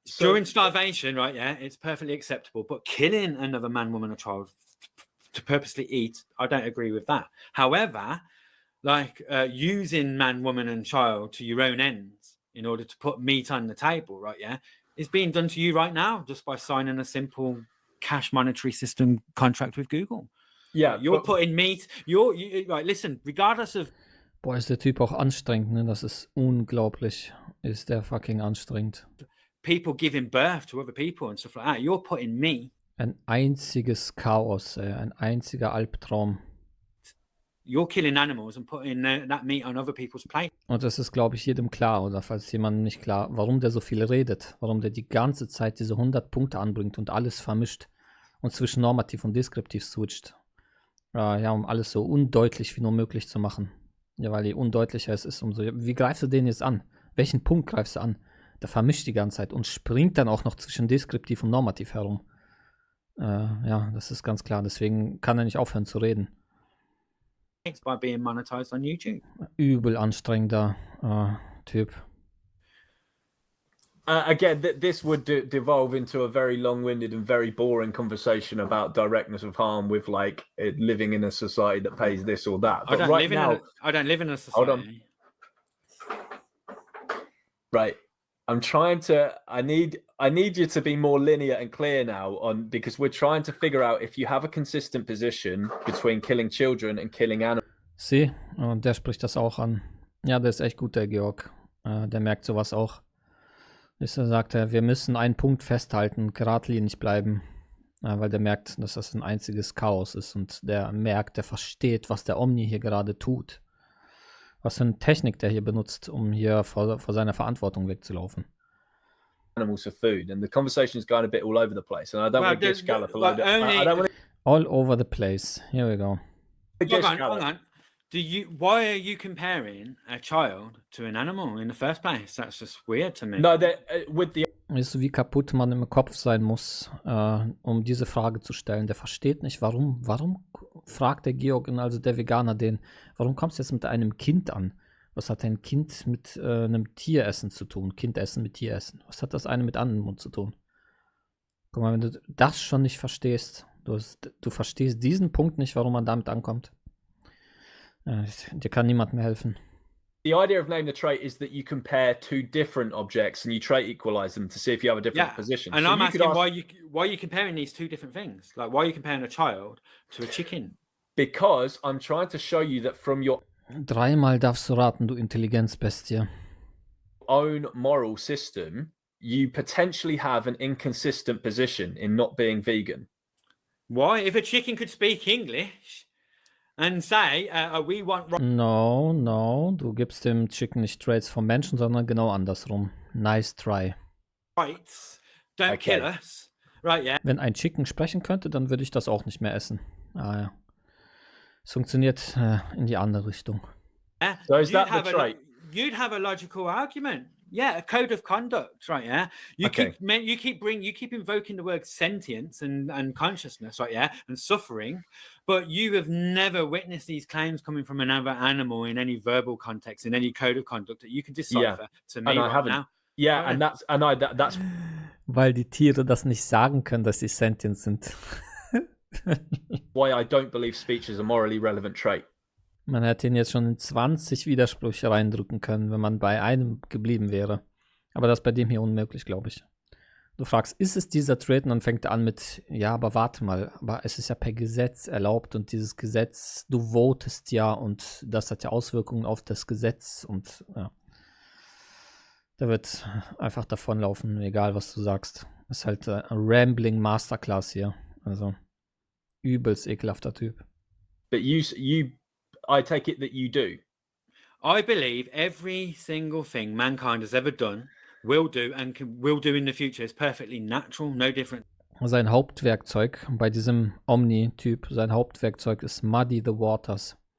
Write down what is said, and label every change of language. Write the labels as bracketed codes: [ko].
[en] during starvation, right? Yeah, it's perfectly acceptable. But killing another man, woman, or child to purposely eat, I don't agree with that. However, like using man, woman, and child to your own ends in order to put meat on the table, right? Yeah, is being done to you right now just by signing a simple cash monetary system contract with Google. Yeah, you're putting meat. You right? Listen, regardless of. [de] Boah, ist der Typ auch anstrengend, ne? Das ist unglaublich. Ist der fucking anstrengend. [en] People giving birth to other people and stuff like that. You're putting me. [de] Ein einziges Chaos, ey. Ein einziger Albtraum. [en] You're killing animals and putting that meat on other people's plate. [de] Und das ist, glaube ich, jedem klar, oder falls jemandem nicht klar, warum der so viel redet, warum der die ganze Zeit diese 100 Punkte anbringt und alles vermischt und zwischen normativ und deskriptiv switcht. Ja, um alles so undeutlich wie nur möglich zu machen. Ja, weil je undeutlicher es ist, umso. Wie greifst du den jetzt an? Welchen Punkt greifst du an? Der vermischt die ganze Zeit und springt dann auch noch zwischen deskriptiv und normativ herum. Ja, das ist ganz klar. Deswegen kann er nicht aufhören zu reden. [en] By being monetized on YouTube. [de] Übel anstrengender Typ. [en] Again, this would devolve into a very long-winded and very boring conversation about directness of harm with like living in a society that pays this or that. But I don't live in a society. Hold on. Right. I'm trying to. I need you to be more linear and clear now because we're trying to figure out if you have a consistent position between killing children and killing animals. [de] Sieh, und der spricht das auch an. Ja, der ist echt gut, der Georg. Der merkt sowas auch. Er sagt, wir müssen einen Punkt festhalten, geradlinig bleiben, weil der merkt, dass das ein einziges Chaos ist und der merkt, der versteht, was der Omni hier gerade tut. Was für eine Technik der hier benutzt, um hier vor seiner Verantwortung wegzulaufen. [en] Animals for food, and the conversation's going a bit all over the place, and I don't want to get scallop a load. I don't want to... All over the place. Here we go. Hang on. Why are you comparing a child to an animal in the first place? That's just weird to me. No, with the. [de] Weißt du, wie kaputt man im Kopf sein muss, um diese Frage zu stellen? Der versteht nicht, warum fragt der Georg, also der Veganer, warum kommst du jetzt mit einem Kind an? Was hat ein Kind mit einem Tieressen zu tun? Kindessen mit Tieressen. Was hat das eine mit anderen zu tun? Guck mal, wenn du das schon nicht verstehst, du verstehst diesen Punkt nicht, warum man damit ankommt. Dir kann niemand mehr helfen. [en] The idea of name the trait is that you compare two different objects and you trait equalize them to see if you have a different position. And so I'm asking why are you comparing these two different things? Like, why are you comparing a child to a chicken? Because I'm trying to show you that from your [de] Dreimal darfst du raten, du Intelligenzbestie. [en] Own moral system, you potentially have an inconsistent position in not being vegan. Why? If a chicken could speak English and say, we want... [de] No, du gibst dem Chicken nicht Traits vom Menschen, sondern genau andersrum. Nice try. [en] Rights, don't kill us. Right, yeah. [de] Wenn ein Chicken sprechen könnte, dann würde ich das auch nicht mehr essen. Ja. Es funktioniert in die andere Richtung. [en] So is that the trait? You'd have a logical argument. Yeah, a code of conduct, right? Yeah, you keep invoking the word sentience and consciousness, right? Yeah, and suffering, but you have never witnessed these claims coming from another animal in any verbal context, in any code of conduct that you can decipher to me right now. Yeah, and that's [de] weil die Tiere das nicht sagen können, dass sie sentient sind. [en] why I don't believe speech is a morally relevant trait. [de] Man hätte ihn jetzt schon in 20 Widersprüche reindrücken können, wenn man bei einem geblieben wäre. Aber das ist bei dem hier unmöglich, glaube ich. Du fragst, ist es dieser Trade? Und dann fängt er an mit, ja, aber warte mal, aber es ist ja per Gesetz erlaubt und dieses Gesetz, du votest ja und das hat ja Auswirkungen auf das Gesetz und ja. Der wird einfach davonlaufen, egal was du sagst. Ist halt ein Rambling Masterclass hier. Also übelst ekelhafter Typ. [en] But I take it that you do. I believe every single thing mankind has ever done, will do, and will do in the future is perfectly natural, no different. [de] Sein Hauptwerkzeug bei diesem Omni-Typ, sein Hauptwerkzeug ist [en] Muddy the Waters.